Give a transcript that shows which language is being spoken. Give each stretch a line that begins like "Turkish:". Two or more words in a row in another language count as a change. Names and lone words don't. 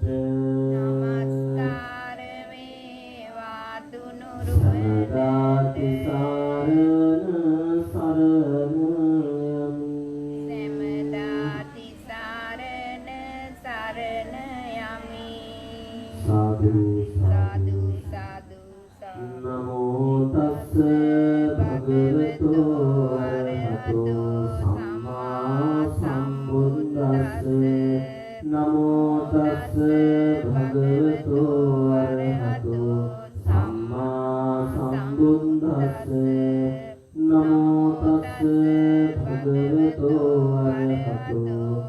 Sinhala: නමස්කාර වේවා තුනුරුවනට සමදා තිසරණ සරණ යමි සමදා තිසරණ සරණ යමි සාදු සාදු සාදු සාදු
Pali: නමෝ තස්ස භගවතු අරහතෝ සම්මා සම්බුද්දස්ස නමෝ තස්ස භගවතු අරහතෝ සම්මා සම්බුද්දස්ස නමෝ තස්ස භගවතු අරහතෝ